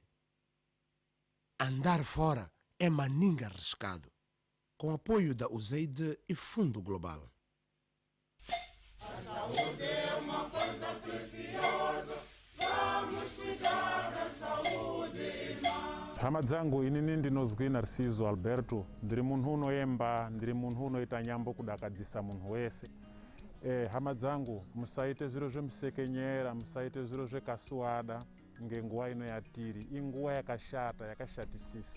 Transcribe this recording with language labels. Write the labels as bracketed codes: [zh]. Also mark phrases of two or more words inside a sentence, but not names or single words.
[pt] Andar fora é maninga arriscado. Com apoio da USAID e Fundo Global. A saúde é uma coisa preciosa. Vamos cuidar da saúde, irmã. [ndc] Hama dzangu inini ndinozwi Narciso Alberto, ndiri munhu unoyemba, ndiri munhu unoita nyambo kudakadzisa munhu wese. Hama dzangu, musaite zviro zvemusekenyera, musaite zviro zvekasuwada ngenguwa ino yatiri, inguwa yakashata, yakashatisisa.